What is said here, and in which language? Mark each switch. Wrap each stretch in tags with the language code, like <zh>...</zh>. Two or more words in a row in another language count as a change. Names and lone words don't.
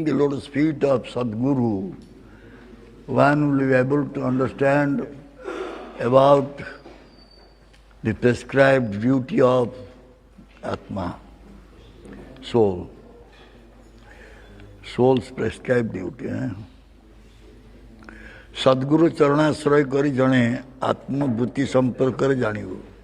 <en>the lotus feet of Sadguru, one will be able to understand about the prescribed duty of Atma, soul. Soul's prescribed duty.</en> <or>ସଦ୍‌ଗୁରୁ ଚରଣାଶ୍ରୟ କରି ଜଣେ ଆତ୍ମଭୂତି ସମ୍ପର୍କ ଜାଣିବ।</or>